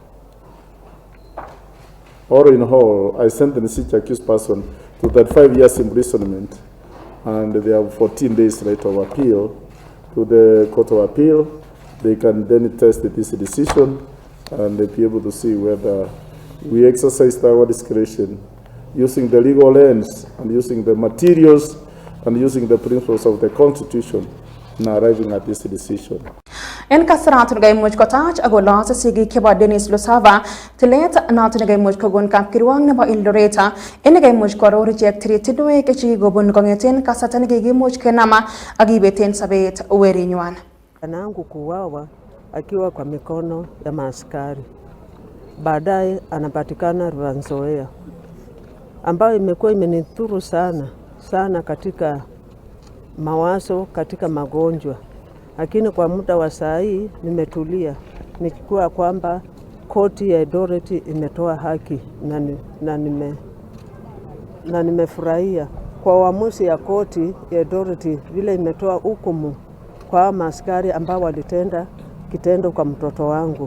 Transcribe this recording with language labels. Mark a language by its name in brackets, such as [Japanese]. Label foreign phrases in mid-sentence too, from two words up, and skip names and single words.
[English] All in all, I sentenced each accused person to 35 years imprisonment, and they have 14 days right of appeal to the Court of Appeal. They can then test this decision and be able to see whether we exercised our discretion using the legal lens and using the materials and using the principles of the Constitution in arriving at this decision. [Kalenjin] En kasaratan gaimuch kotach agola sa sigi kiba Dennis Lusava tilet natin gaimuch kogon kapkirwang nebo Eldoret en gaimuch koror ichek tritidwe kechi gobon kongeten kasatan gigimuch kenama agibeten sabet werinywan. [Swahili] Anangu kuwawa akiwa kwa mikono ya maaskari. Baadaye anapatikana Nzoia, ambayo imekuwa imenithuru sana katika mawazo, katika magonjwa. Lakini kwa muda wa saa hii nimetulia nikikuwa kwamba koti ya Eldoret imetoa haki na nimefurahia kwa uamuzi ya koti ya Eldoret vile imetoa hukumu kwa maaskari ambao walitenda kitendo kwa mtoto wangu.